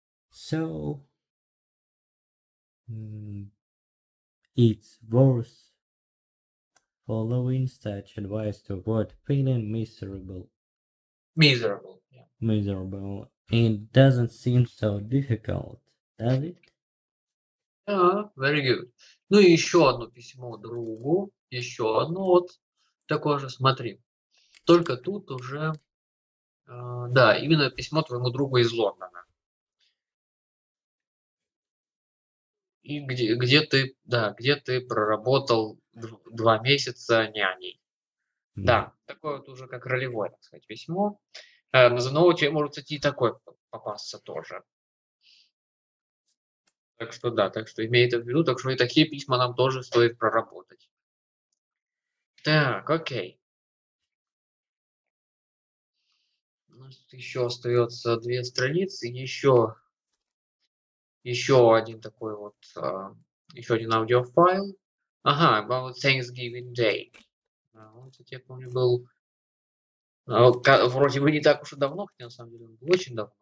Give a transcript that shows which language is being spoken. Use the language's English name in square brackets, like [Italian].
[English] So, it's worth following such advice to avoid feeling miserable. Miserable. Yeah. Miserable. It doesn't seem so difficult, does it? Yeah, very good. [Russian] Ну и еще одно письмо другу. Еще одно вот такое же, смотри. Только тут уже, да, именно письмо твоему другу из Лондона. И где ты проработал 2 месяца няней. Да, такое вот уже как ролевое, так сказать, письмо. Но тебе может, кстати, и такое попасться тоже. Так что да, так что имей это в виду, так что и такие письма нам тоже стоит проработать. Так, окей. У нас тут еще остается 2 страницы, еще один такой вот, еще один аудиофайл. [English] Ага, about Thanksgiving Day. [Russian] Он, кстати, я помню, был вроде бы не так уж и давно, хотя на самом деле он был очень давно.